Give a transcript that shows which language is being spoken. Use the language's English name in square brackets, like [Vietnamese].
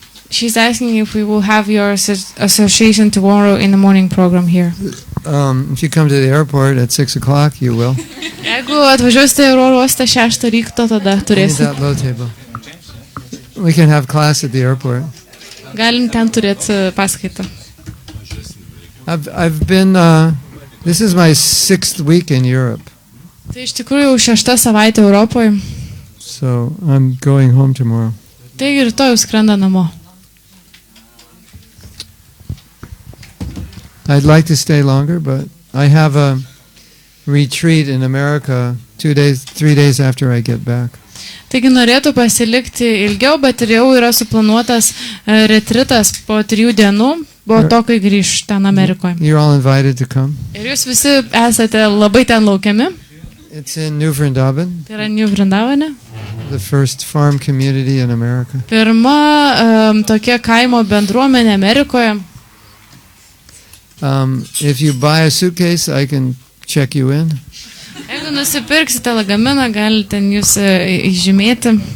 [English] She's asking if we will have your association tomorrow in the morning program here. If you come to the airport at 6 o'clock, you will. [Lithuanian] Jeigu atvažiuosite į oro uostą 6 ryto, tada turėsite. [English] That low table. We can have class at the airport. [Lithuanian] Galim ten turėti paskaitą. [English] I've been. This is my 6th week in Europe. [Lithuanian] Tai iš tikrųjų 6 savaitė Europoje. [English] So I'm going home tomorrow. [Lithuanian] Taigi rytoj skrenda namo. [English] I'd like to stay longer, but I have a retreat in America 3 days after I get back. [Lithuanian] Taigi norėtų pasilikti ilgiau, bet ir jau yra suplanuotas retritas po 3 dienų, po to, kai grįš ten Amerikoje. [English] You're all invited to come. [Lithuanian] Ir jūs visi esate labai ten laukiami. [English] It's in New Vrindavan. [Lithuanian] Tai yra New Vrindavane. [English] The first farm community in America. [Lithuanian] Pirma tokia kaimo bendruomenė Amerikoje. [English] If you buy a suitcase, I can check you in. [Lithuanian] Jeigu nusipirksite lagaminą, galite jūs įžymėti.